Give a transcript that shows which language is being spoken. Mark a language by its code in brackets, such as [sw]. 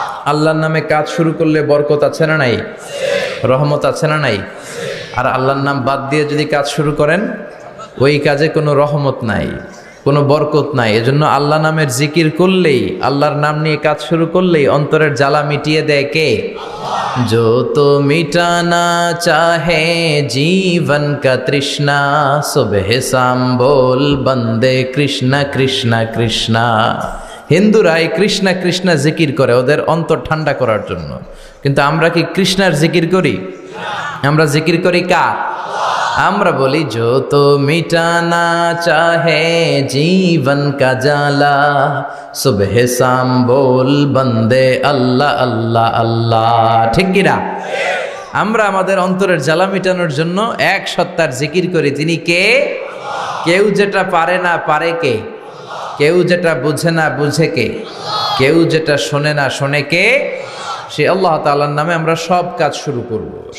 [bn] আল্লাহর নামে কাজ শুরু করলে বরকত আছে না নাই? রহমত আছে না নাই? আর আল্লাহর নাম বাদ দিয়ে যদি কাজ শুরু করেন, ওই কাজে কোনো রহমত নাই, কোনো বরকত নাই। এজন্য আল্লাহ নামের জিকির করলেই, আল্লাহর নাম নিয়ে কাজ শুরু করলেই অন্তরের জ্বালা মিটিয়ে দেয় কে? [hi] जो तो मिटाना चाहे जीवन का तृष्णा, सुबह शाम बोल बंदे कृष्णा कृष्णा कृष्णा। [bn] হিন্দুরা এই কৃষ্ণা কৃষ্ণা জিকির করে ওদের অন্তর ঠান্ডা করার জন্য, কিন্তু আমরা কি কৃষ্ণার জিকির করি? আমরা জিকির করি কার? আমরা বলি [hi] जो तो मिटाना चाहे जीवन का जाला, सुबह शाम बोल बंदे अल्लाह अल्लाह [bn] अल्लाह। ঠিক কি না? আমরা আমাদের অন্তরের জ্বালা মিটানোর জন্য এক সত্তার জিকির করি, তিনি কে? কেউ যেটা পারে না পারে কে? কেউ যেটা বুঝে না বুঝে কে? কেউ যেটা শোনে না শোনে কে? সে আল্লাহ তাআলার নামে আমরা সব কাজ শুরু করব।